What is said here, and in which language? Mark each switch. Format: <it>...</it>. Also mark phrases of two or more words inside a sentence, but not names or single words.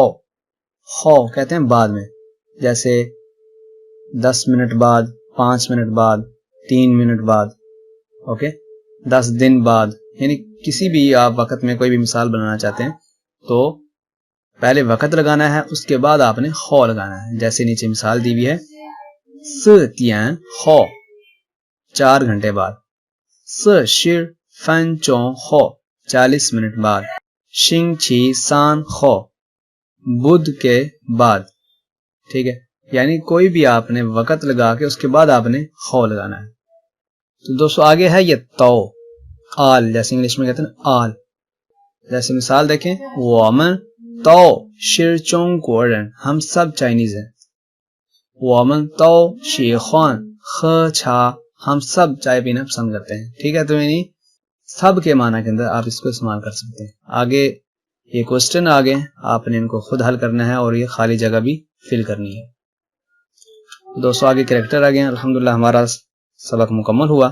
<ur>خو کہتے ہیں بعد میں، جیسے 10 منٹ بعد، 5 منٹ بعد، 3 منٹ بعد، اوکے، 10 دن بعد، یعنی کسی بھی آپ وقت میں کوئی بھی مثال بنانا چاہتے ہیں تو پہلے وقت لگانا ہے، اس کے بعد آپ نے خو لگانا ہے. جیسے نیچے مثال دی ہوئی ہے,</ur> <zh>4 点后</zh> <ur>4 گھنٹے بعد,</ur> <zh>40 分钟后</zh> <ur>40 منٹ بعد,</ur> <zh>星期三后</zh> <ur>بدھ کے بعد. ٹھیک ہے، یعنی کوئی بھی آپ نے وقت لگا کے اس کے بعد آپ نے خو لگانا ہے. تو دوستوں آگے ہے یہ تو، آل، جیسے انگلش میں کہتے ہیں آل. جیسے مثال دیکھیں,</ur> <zh>我们都是中国人,</zh> <ur>ہم سب چائنیز ہیں.</ur> <zh>我们都喜欢喝茶,</zh> <ur>ہم سب چائے پینا پسند کرتے ہیں. ٹھیک ہے، تو یعنی سب کے معنی کے اندر آپ اس کو استعمال کر سکتے ہیں. آگے یہ کویسچن آ گئے، آپ نے ان کو خود حل کرنا ہے اور یہ خالی جگہ بھی فل کرنی ہے. تو دوستوں آگے کیریکٹر آ گئے۔ الحمدللہ ہمارا سبق مکمل ہوا.</ur>